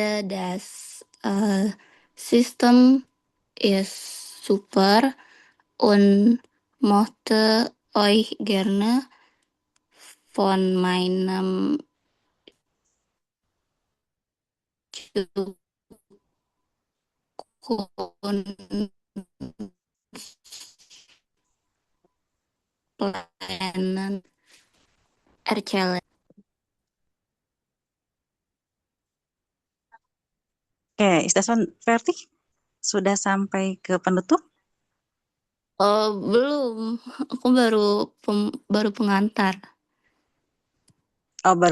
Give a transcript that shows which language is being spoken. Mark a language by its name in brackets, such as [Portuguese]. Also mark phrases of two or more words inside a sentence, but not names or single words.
[German] das System ist super und möchte euch gerne von meinem pelayanan erzählen. [Indonesian] Oke, [German] Istason Verti [Indonesian] sudah sampai ke penutup? Belum, aku baru pengantar. Oh, baru